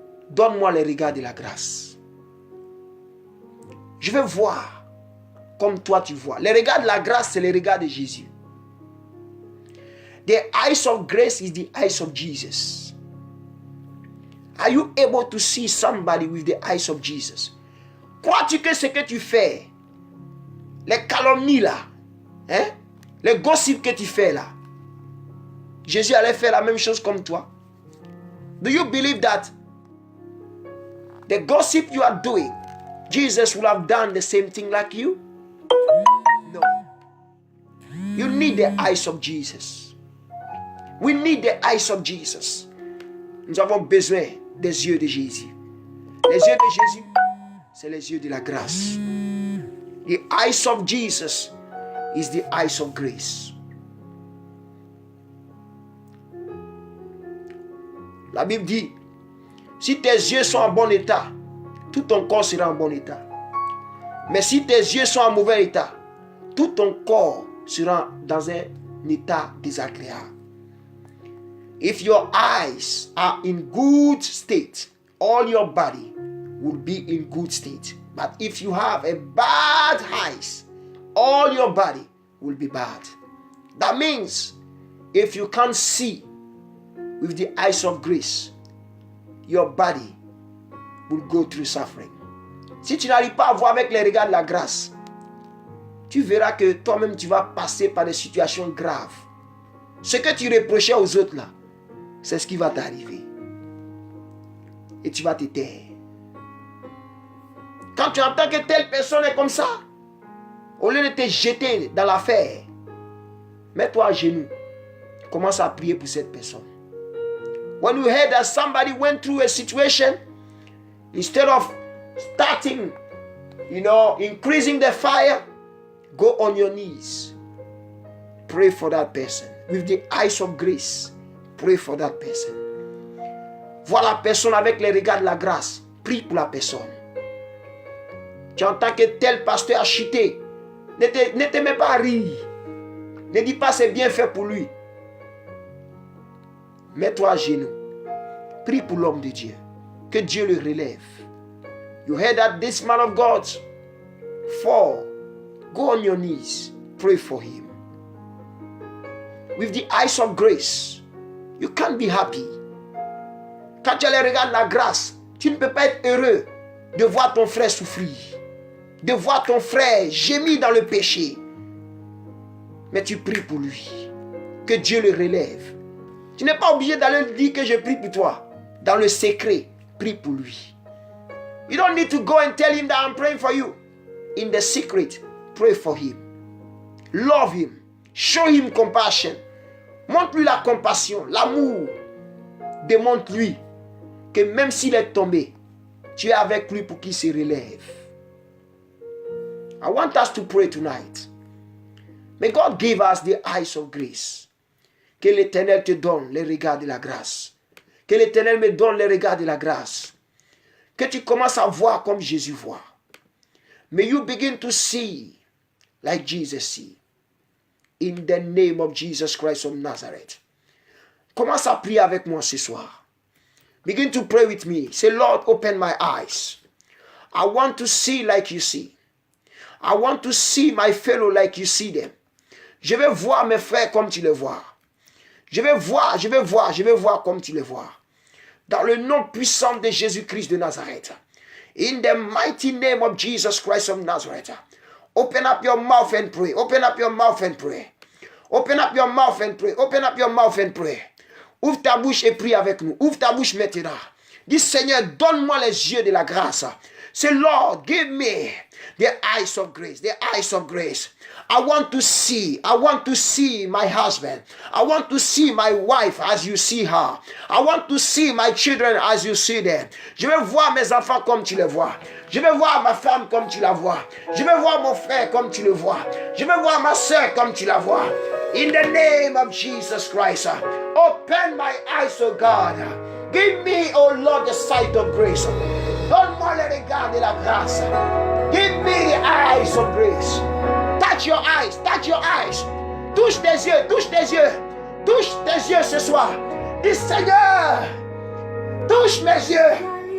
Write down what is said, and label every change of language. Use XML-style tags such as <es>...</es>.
<fr>Donne-moi les regards de la grâce. Je veux voir comme toi tu vois. Les regards de la grâce, c'est les regards de Jésus.</fr> <en>The eyes of grace is the eyes of Jesus. Are you able to see somebody with the eyes of Jesus?</en> <fr>Crois-tu que ce que tu fais, les calomnies là, hein, les gossips que tu fais là, Jésus allait faire la même chose comme toi?</fr> <en>Do you believe that the gossip you are doing, Jesus would have done the same thing like you? No. You need the eyes of Jesus. We need the eyes of Jesus.</en> <fr>Nous avons besoin des yeux de Jésus. Les yeux de Jésus, c'est les yeux de la grâce.</fr> <en>The eyes of Jesus is the eyes of grace.</en> <fr>La Bible dit, si tes yeux sont en bon état, tout ton corps sera en bon état. Mais si tes yeux sont en mauvais état, tout ton corps sera dans un état désagréable.</fr> <en>If your eyes are in good state, all your body will be in good state. But if you have a bad eyes, all your body will be bad. That means if you can't see with the eyes of grace, your body will go through suffering.</en> <fr>Si tu n'arrives pas à voir avec les regards de la grâce, tu verras que toi-même tu vas passer par des situations graves. Ce que tu reprochais aux autres là, c'est ce qui va t'arriver. Et tu vas te taire. Quand tu entends que telle personne est comme ça, au lieu de te jeter dans l'affaire, mets-toi à genoux. Commence à prier pour cette personne.</fr> <en>When you hear that somebody went through a situation, instead of starting, increasing the fire, go on your knees. Pray for that person. With the eyes of grace, pray for that person.</en> <fr>Vois la personne avec les regards de la grâce. Prie pour la personne. Tu entends que tel pasteur a chuté. Ne te mets pas à rire. Ne dis pas c'est bien fait pour lui. Mets-toi à genoux. Prie pour l'homme de Dieu. Que Dieu le relève.</fr> <en>You heard that this man of God fall. Go on your knees. Pray for him. With the eyes of grace, you can't be happy.</en> <fr>Quand tu regardes la grâce, tu ne peux pas être heureux de voir ton frère souffrir. De voir ton frère gémir dans le péché. Mais tu pries pour lui. Que Dieu le relève. Tu n'es pas obligé d'aller lui dire que je prie pour toi. Dans le secret, prie pour lui.</fr> <en>You don't need to go and tell him that I'm praying for you. In the secret, pray for him. Love him. Show him compassion.</en> <fr>Montre-lui la compassion, l'amour. Démontre-lui que même s'il est tombé, tu es avec lui pour qu'il se relève.</fr> <en>I want us to pray tonight. May God give us the eyes of grace.</en> <fr>Que l'Éternel te donne les regards de la grâce. Que l'Éternel me donne les regards de la grâce. Que tu commences à voir comme Jésus voit.</fr> <en>May you begin to see like Jesus see. In the name of Jesus Christ of Nazareth.</en> <fr>Commence à prier avec moi ce soir.</fr> <en>Begin to pray with me. Say, Lord, open my eyes. I want to see like you see. I want to see my fellow like you see them.</en> <fr>Je vais voir mes frères comme tu les vois. Je vais voir comme tu les vois. Dans le nom puissant de Jésus-Christ de Nazareth.</fr> <en>In the mighty name of Jesus Christ of Nazareth. Open up your mouth and pray. Open up your mouth and pray. Open up your mouth and pray. Open up your mouth and pray.</en> <fr>Ouvre ta bouche et prie avec nous. Ouvre ta bouche maintenant. Dis, Seigneur, donne-moi les yeux de la grâce.</fr> <en>Say, Lord, give me the eyes of grace. The eyes of grace. I want to see my husband. I want to see my wife as you see her. I want to see my children as you see them.</en> <fr>Je vais voir mes enfants comme tu les vois. Je vais voir ma femme comme tu la vois. Je vais voir mon frère comme tu le vois. Je vais voir ma soeur comme tu la vois.</fr> <en>In the name of Jesus Christ, open my eyes, O God. Give me, O Lord, the sight of grace.</en> <fr>Donne-moi le regard de la grâce.</fr> <en>Give me the eyes of grace. Touch your eyes, touch your eyes.</en> <fr>Touche tes yeux, touche tes yeux. Touche tes yeux ce soir. Dis, Seigneur, touche mes yeux.</fr>